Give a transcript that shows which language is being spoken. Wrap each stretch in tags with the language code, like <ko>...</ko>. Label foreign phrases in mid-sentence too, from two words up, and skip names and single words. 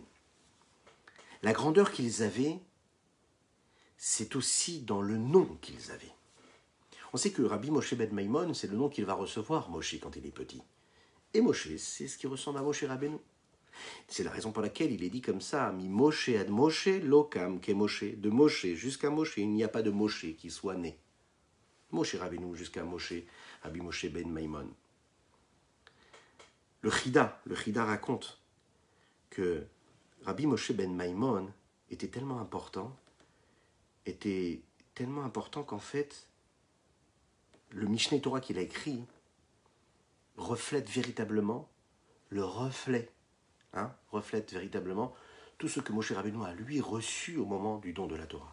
<fr>La grandeur qu'ils avaient, c'est aussi dans le nom qu'ils avaient. On sait que Rabbi Moshe ben Maimon, c'est le nom qu'il va recevoir, Moshe, quand il est petit. Et Moshe, c'est ce qui ressemble à Moshe Rabbeinu. C'est la raison pour laquelle il est dit comme ça,</fr> <he>ממשה עד משה לא קם כמשה,</he> <fr>de Moshe jusqu'à Moshe, il n'y a pas de Moshe qui soit né. Moshe Rabbeinu jusqu'à Moshe, Rabbi Moshe ben Maimon. Le Chida raconte que Rabbi Moshe ben Maimon était tellement important qu'en fait, le Mishneh Torah qu'il a écrit reflète véritablement le reflète véritablement tout ce que Moshe Rabbeinu a lui reçu au moment du don de la Torah.</fr>